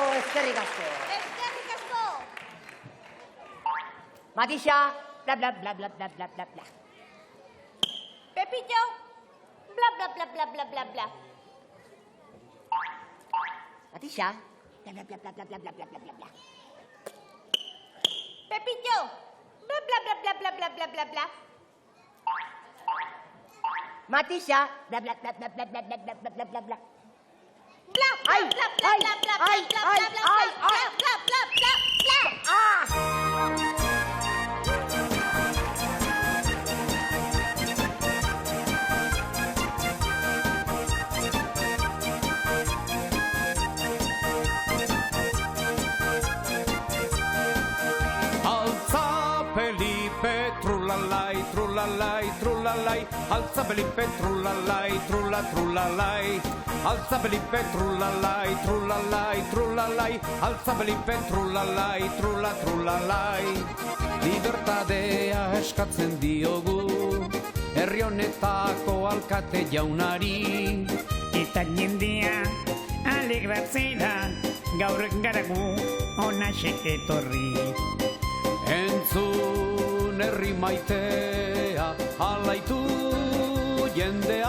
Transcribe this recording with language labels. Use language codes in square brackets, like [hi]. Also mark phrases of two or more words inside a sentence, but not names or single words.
[eu] eskerrik asko. Eskerrik asko. Matixa, bla, bla, bla, bla, bla, bla, bla, bla. Pepillo. Bla, bla, bla, bla, bla, bla, bla. Matixa, bla, bla, bla, bla, bla, bla, bla, bla, bla, bla. Pepillo. Bla, bla, bla, bla, bla, bla, bla, bla, bla. Matixa, bla, bla, bla, bla, bla, bla, bla, bla, bla, bla, bla, bla. Bla, bla, Ay, bla, bla, ay, bla, bla, ay, bla, ay, bla, bla, ay, bla, ay. bla, bla, bla, bla. ¡Ah! [es] Alza Felipe, trulalai, trulalai, trulalai. Alza Felipe, trulalai, trulalai. Alza Felipe, trulalai, trulalai, trulalai. Alza Felipe, trulalai, trulalai. [eu] Libertadea eskatzen diogu, herri honetako alkate jaunari. Eta jendea alegratzera, gaur garagu onaxe etorri. Entzun herri maitea, alaitu jendea.